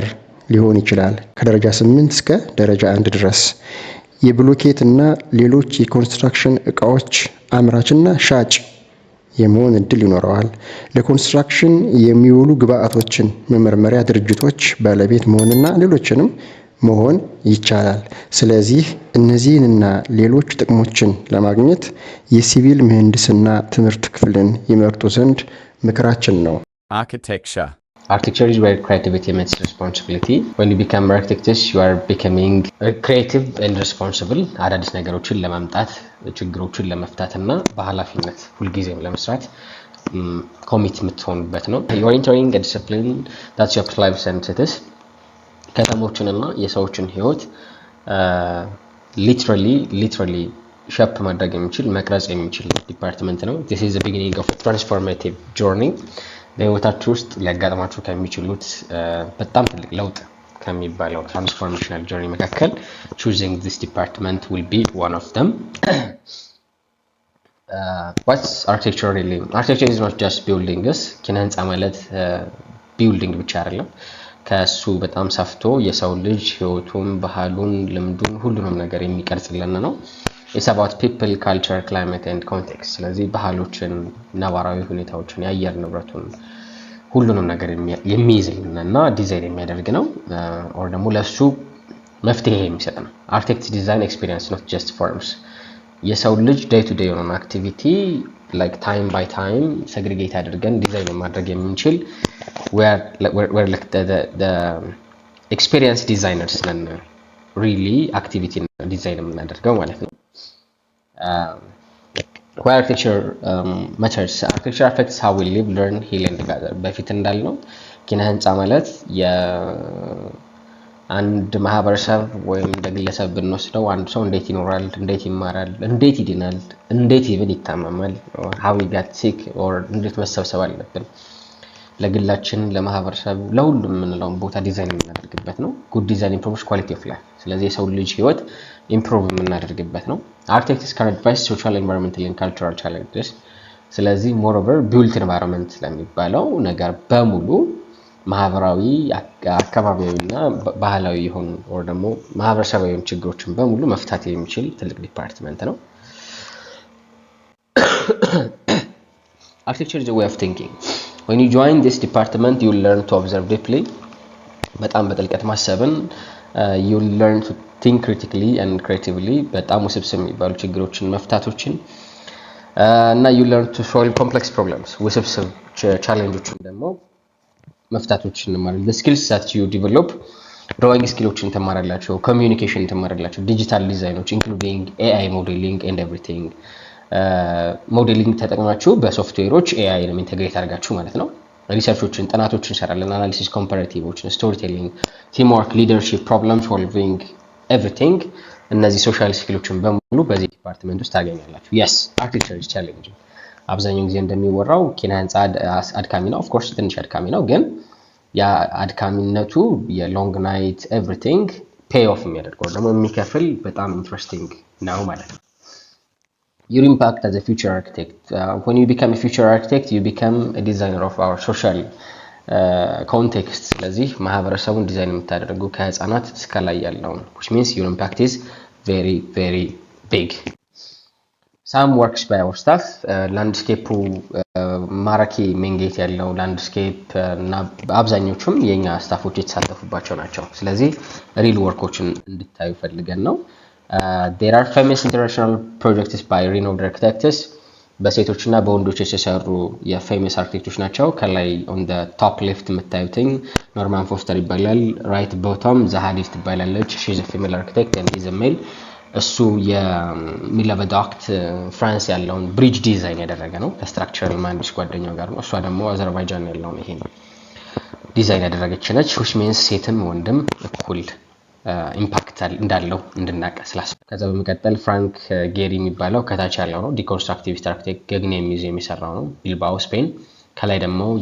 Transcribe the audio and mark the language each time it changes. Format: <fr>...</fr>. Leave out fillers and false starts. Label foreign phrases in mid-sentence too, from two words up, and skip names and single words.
<am>ሊሆን ይችላል ከደረጃ 8 እስከ ደረጃ 1 ድረስ። የብሎኬት እና ሌሎች የኮንስትራክሽን እቃዎች አምራችና ሻጭ የመሆን እድል ይኖረዋል። ለኮንስትራክሽን የሚውሉ ግብአቶችን መመርመሪያ ድርጅቶች ባለቤት መሆንና ሌሎችንም መሆን ይቻላል። ስለዚህ እነዚህንና ሌሎች ጥቅሞችን ለማግኘት የሲቪል ምህንድስና ትምህርት ክፍልን ይመርጡ ዘንድ ምክራችን ነው።</am> <en>Architecture is where creativity meets responsibility. When you become architects, you are becoming creative and responsible.</en> <am>አዳዲስ ነገሮችን ለማምጣት ችግሮችን ለመፍታትና በኃላፊነት ሁልጊዜም ለመስራት ኮሚት የምትሆንበት ነው።</am> <en>You are entering a discipline that's your life sentences.</en> <am>ከተሞችንና የሰዎችን ህይወት</am> <en>literally</en> <am>ሸፕ ማድረግ የሚችል መቅረጽ የሚችል ዲፓርትመንት ነው።</am> <en>This is the beginning of a transformative journey.</en> <am>በህይወታችሁ ውስጥ ሊያጋጥማችሁ ከሚችሉት በጣም ትልቅ ለውጥ ከሚባለው</am> <en>transformational journey መካከል choosing this department will be one of them. What's architecture really? Architecture is not just buildings.</en> <am>ኪነ ህንጻ ማለት ቢልዲንግ ብቻ አይደለም። ከሱ በጣም ሰፍቶ የሰው ልጅ ህይወቱን፣ ባህሉን፣ ልምዱን ሁሉንም ነገር የሚቀርጽልን ነው።</am> <en>It's about people, culture, climate and context.</en> <am>ስለዚህ ባህሎችን፣ ነባራዊ ሁኔታዎችን፣ የአየር ንብረቱን ሁሉንም ነገር የሚይዝልንና ዲዛይን የሚያደርግ ነው። or ደግሞ ለሱ መፍትሄ የሚሰጥ ነው።</am> <en>Architect design experience not just forms.</en> <am>የሰው ልጅ</am> <en>day to day</en> <am>የሆነ አክቲቪቲ</am> <en>like time by time segregate</en> <am>አድርገን ዲዛይን ማድረግ የምንችል</am> <en>we're like the experience designers</en> <am>ነን</am> <en>really activity design</en> <am>የምናደርገው ማለት ነው።</am> <en>Why architecture matters? Architecture affects how we live, learn, heal and gather.</en> <am>በፊት እንዳልነው ኪነ ህንጻ ማለት የአንድ ማህበረሰብ ወይም ግለሰብ ብንወስደው አንድ ሰው እንዴት ይኖራል፣ እንዴት ይማራል፣ እንዴት ይድናል፣ እንዴት ይብን ይታመማል</am> <en>how we get sick</en> <am>or እንዴት መሰብሰብ አለብን ለግላችን፣ ለማህበረሰብ፣ ለሁሉም የምንለው ቦታ ዲዛይን የምናደርግበት ነው።</am> <en>good design improves quality of life.</en> <am>ስለዚህ የሰው ልጅ ህይወት ኢምፕሩቭ የምናደርግበት ነው።</am> <en>Architects can advise social, environmental and cultural challenges.</en> <am>ስለዚህ</am> <en>moreover built environment</en> <am>ለሚባለው ነገር በሙሉ ማህበራዊ፣ አካባቢያዊና ባህላዊ የሆኑ or ደግሞ ማህበረሰባዊ ችግሮችን በሙሉ መፍታት የሚችል ትልቅ ዲፓርትመንት ነው።</am> <en>Architecture is a way of thinking. When you join this department, you will learn to observe deeply.</en> <am>በጣም በጥልቀት ማሰብን</am> <en>you will learn to think critically and creatively.</en> <am>በጣም ውስብስብ የሚባሉ ችግሮችን መፍታቶችን እና</am> <en>you learn to solve complex problems.</en> <am>ውስብስብ ቻሌንጆችን ደግሞ መፍታቶችን ማለት</am> <en>the skills that you develop drawing skills ተማራላችሁ communication ተማራላችሁ digital designoች including AI modeling and everything</en> <am>modeling ተጠቅማችሁ በሶፍትዌሮች AI ነው ኢንተግሬት አድርጋችሁ ማለት ነው ሪሰርቾችን ጥናቶችን እንሰራለን</am> <en>analysis comparativeዎችን storytelling teamwork leadership problem solving everything</en> <am>እነዚህ ሶሻል ስኪሎችን በሙሉ በዚህ ዲፓርትመንት ውስጥ ታገኛላችሁ</am> <en>yes architecture is challenging</en> <am>አብዛኛው ጊዜ እንደሚወራው ኪነ ህንጻ አድካሚ ነው</am> <en>of course</en> <am>ትንሽ አድካሚ ነው ግን ያ አድካሚነቱ የሎንግ ናይት</am> <en>everything pay off</en> <am>የሚያደርገው ደግሞ የሚከፍል በጣም ኢንትረስቲንግ ነው ማለት ነው</am> <en>your impact as a future architect. When you become a future architect, you become a designer of our social context.</en> <am>ስለዚህ ማህበረሰቡን ዲዛይን የምታደርጉ ከህፃናት እስከ ላይ ያለውን,</am> <en>which means your impact is very very big. Some works by our staff.</en> <am>ላንድስኬፑ ማራኪ መንጌት ያለው ላንድስኬፕ እና አብዛኞቹም የኛ ስታፎች የተሳተፉባቸው ናቸው። ስለዚህ ሪል ወርኮችን እንድታዩ ፈልገን ነው።</am> <en>There are famous international projects by renowned architects.</en> <am>በሴቶችና በወንዶች የተሰሩ የፌመስ አርኪቴክቶች ናቸው። ከላይ</am> <en>on the top left</en> <am>የምታዩትኝ ኖርማን ፎስተር ይባላል።</am> <en>right bottom</en> <am>ዛሃዲስ ትባላለች.</am> <en>she is a female architect and is a male.</en> <am>እሱ የሚለበዳክት ፍራንስ ያለውን ብሪጅ ዲዛይን ያደረገ ነው ከስትራክቸራል ማንዲስ ጓደኛው ጋር ነው። እሷ ደግሞ አዘርባይጃን ያለውን ይሄን ዲዛይን ያደረገች ነች።</am> <en>which means</en> <am>ሴትም ወንድም እኩል ኢምፓክት እንዳለው እንድናቀ ስላስፈለገ። ከዛ በመቀጠል ፍራንክ ጌሪ የሚባለው ከታች ያለው ነው። ዲኮንስትራክቲቪስት አርኪቴክት ገግኔ ሚውዚየም የሚሰራው ነው ቢልባኦ ስፔን። ከላይ ደግሞ</am>